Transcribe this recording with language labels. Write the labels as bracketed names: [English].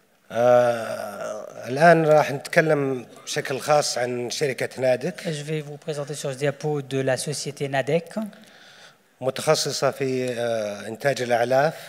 [Arabic] الآن راح نتكلم بشكل خاص عن شركة نادك. [French] Je vais vous présenter sur ce diapo de la société Nadec. [Arabic] متخصصة في إنتاج الأعلاف.